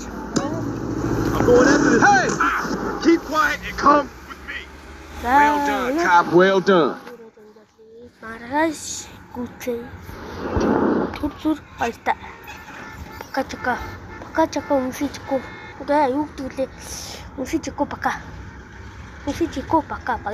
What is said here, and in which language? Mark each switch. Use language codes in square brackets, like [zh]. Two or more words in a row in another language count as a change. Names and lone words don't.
[en] I'm going after this. Hey! Keep quiet and come with me. Well done, cop. Well done. [mn] Маргааш гүцээ. Түр айта. Пока унсичко. Да, юу гэдэг лээ. Унсичко пока. Баяр.